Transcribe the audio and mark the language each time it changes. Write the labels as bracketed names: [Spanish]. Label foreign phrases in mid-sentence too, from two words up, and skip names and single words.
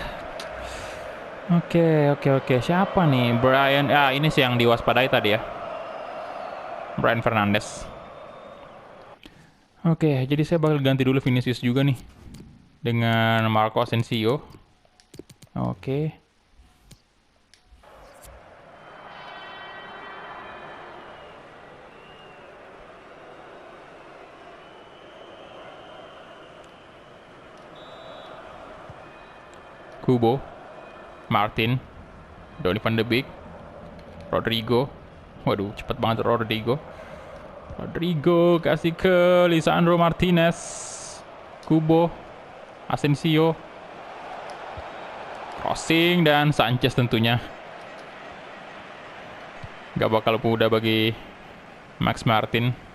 [Indonesian] Oke. Siapa nih? Brian. Ini sih yang diwaspadai tadi ya. Brian Fernandes. Oke, jadi saya bakal ganti dulu Vinicius juga nih. Dengan Marco Asensio. Oke. Kubo. Martin. Donny van de Beek. Rodrigo. Waduh, cepet banget Rodrigo. Kasih ke Lisandro Martinez. Kubo. Asensio. Crossing dan Sanchez tentunya. Gak bakal mudah bagi Max Martin.